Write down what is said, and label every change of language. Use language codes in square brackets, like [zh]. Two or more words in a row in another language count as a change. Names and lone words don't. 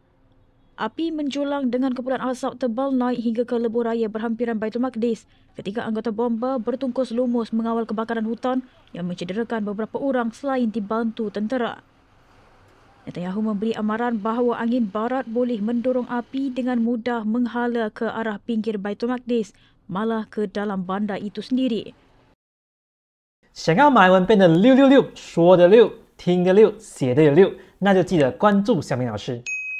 [ms] Api menjulang dengan kepulan asap tebal naik hingga ke lebuh raya berhampiran Baitul Maqdis ketika anggota bomba bertungkus lumus mengawal kebakaran hutan yang mencederakan beberapa orang selain dibantu tentera. Netanyahu memberi amaran bahawa angin barat boleh mendorong api dengan mudah menghala ke arah pinggir Baitul Maqdis, malah ke dalam bandar itu sendiri. [zh] 想要马来文变得666，说的6，听的6，写的也6，那就记得关注小明老师。